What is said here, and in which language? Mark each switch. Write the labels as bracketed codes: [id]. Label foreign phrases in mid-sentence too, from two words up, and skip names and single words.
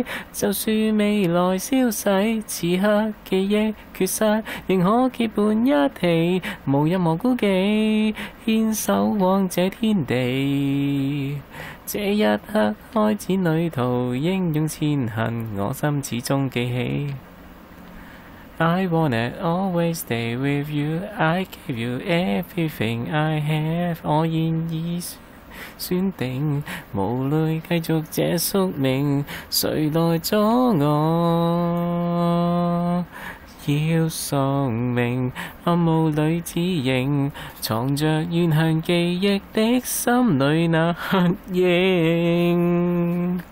[yue] 就算未來消逝，此刻記憶缺失，仍可結伴一起，無任何顧忌，牽手往這天地。這一刻開展旅途，英勇前行，我心始終記起。 [en] I wanna always stay with you. I give you everything I have. [yue] 我現已選定，無淚繼續這宿命，誰來阻我？要喪命，暗霧裏只影，藏着怨恨記憶的心裏那黑影。